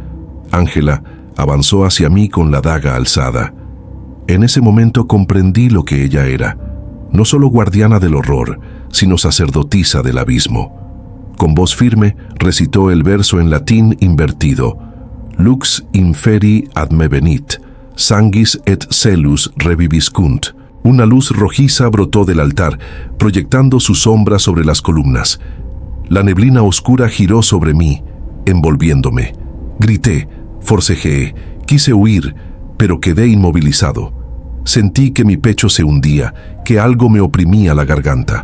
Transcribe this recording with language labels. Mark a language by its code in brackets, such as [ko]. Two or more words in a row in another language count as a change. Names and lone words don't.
[es] Ángela avanzó hacia mí con la daga alzada. En ese momento comprendí lo que ella era, no solo guardiana del horror, sino sacerdotisa del abismo. Con voz firme recitó el verso en latín invertido: [la] «Lux inferi ad me venit», sanguis et celus reviviscunt. [es] Una luz rojiza brotó del altar, proyectando su sombra sobre las columnas. La neblina oscura giró sobre mí, envolviéndome. Grité, forcejeé, quise huir, pero quedé inmovilizado. Sentí que mi pecho se hundía, que algo me oprimía la garganta.